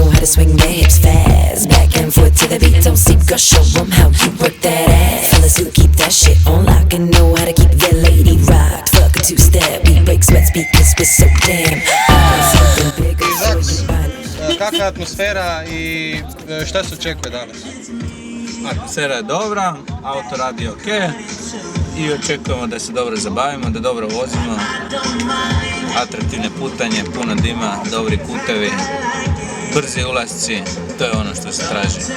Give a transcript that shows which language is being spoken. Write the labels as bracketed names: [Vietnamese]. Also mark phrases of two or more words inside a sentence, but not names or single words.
[English] swing their hips fast. Back and forth to the beat, don't sleep, girl, show them how you work that ass. Fellas who keep that shit on lock and know how to keep their lady rocked. Fuck a two-step, we break sweats because we're so damn. [Serbian] Kakva je atmosfera i šta se očekuje danas? Atmosfera je dobra, auto radi ok i očekujemo da se dobro zabavimo, da dobro vozimo. Atraktivne putanje, puno dima, dobri kutevi, brzi ulasci, to je ono što se traži.